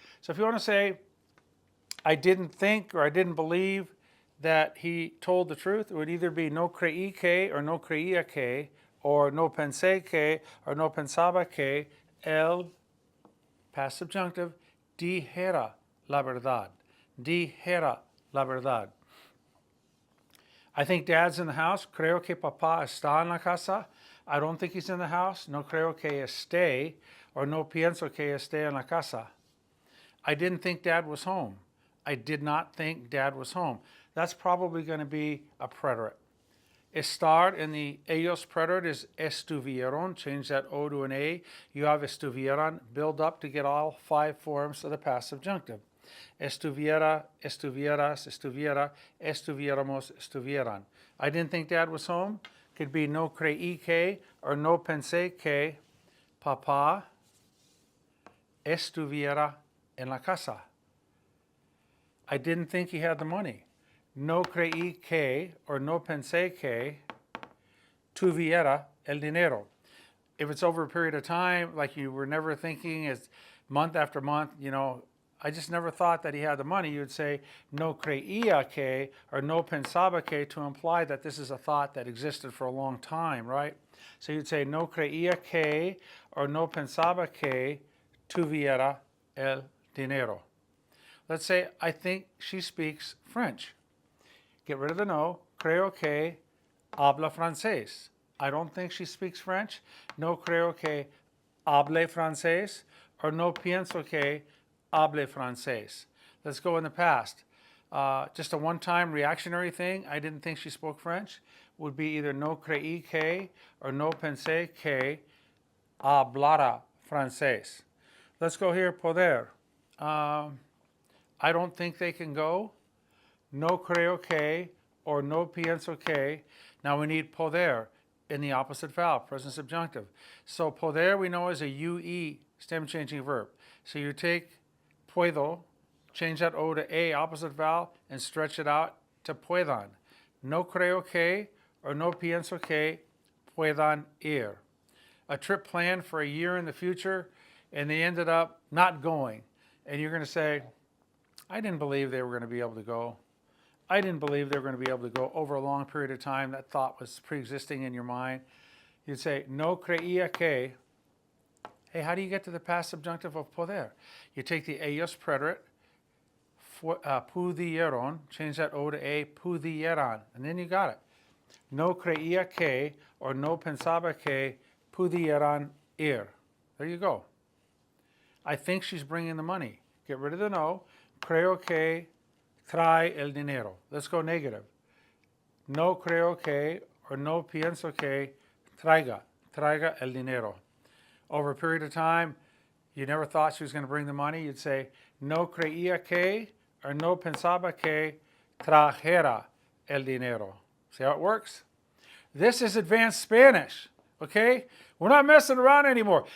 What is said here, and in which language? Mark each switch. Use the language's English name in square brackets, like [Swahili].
[English] So if you want to say, I didn't think or I didn't believe that he told the truth, it would either be [Spanish] no creí que, [English] or [Spanish] no creía que, [English] or [Spanish] no pensé que, [English] or [Spanish] no pensaba que, [English] el, past subjunctive, [Spanish] dijera la verdad. Dijera la verdad. [English] I think dad's in the house. [Spanish] Creo que papá está en la casa. [English] I don't think he's in the house. [Spanish] No creo que esté, or no pienso que esté en la casa. [English] I didn't think dad was home. I did not think dad was home. That's probably going to be a preterite. Estar in the ellos preterite is estuvieron. Change that O to an A. You have estuvieron. Build up to get all 5 forms of the past subjunctive. [Spanish] Estuviera, estuvieras, estuviera, estuviéramos, estuvieran. [English] I didn't think dad was home. Could be [Spanish] no creí que, or no pensé que papá estuviera en la casa. [English] I didn't think he had the money. [Spanish] No creí que, or no pensé que tuviera el dinero. [English] If it's over a period of time, like you were never thinking, it's month after month, I just never thought that he had the money, you'd say [Spanish] no creía que, [English] or [Spanish] no pensaba que, [English] to imply that this is a thought that existed for a long time, right? So you'd say [Spanish] no creía que, or no pensaba que tuviera el dinero. [English] Let's say I think she speaks French. Get rid of the no. [Spanish] Creo que habla francés. [English] I don't think she speaks French. [Spanish] No creo que hable francés, or no pienso que hable francés. [English] Let's go in the past. Just a one-time reactionary thing, I didn't think she spoke French, would be either [Spanish] no creí que, [English] or [Spanish] no pensé que hablara francés. [English] Let's go here, poder. I don't think they can go. [Spanish] No creo que, or no pienso que. [English] Now we need poder in the opposite vowel, present subjunctive. So poder we know is a UE stem changing verb. So you take puedo, change that O to A, opposite vowel, and stretch it out to puedan. [Spanish] No creo que, or no pienso que puedan ir. [English] A trip planned for a year in the future, and they ended up not going. And you're going to say, I didn't believe they were going to be able to go. I didn't believe they were going to be able to go over a long period of time. That thought was pre-existing in your mind. You'd say, [Spanish] no creía que. [English] Hey, how do you get to the past subjunctive of poder? You take the ellos preterite, pudieron, change that O to A, pudieran, and then you got it. [Spanish] No creía que, or no pensaba que pudieran ir. [English] There you go. I think she's bringing the money. Get rid of the no. [Spanish] Creo que trae el dinero. [English] Let's go negative. [Spanish] No creo que, or no pienso que traiga el dinero. [English] Over a period of time, you never thought she was going to bring the money. You'd say, [Spanish] no creía que, [English] or [Spanish] no pensaba que trajera el dinero. [English] See how it works? This is advanced Spanish, okay? We're not messing around anymore.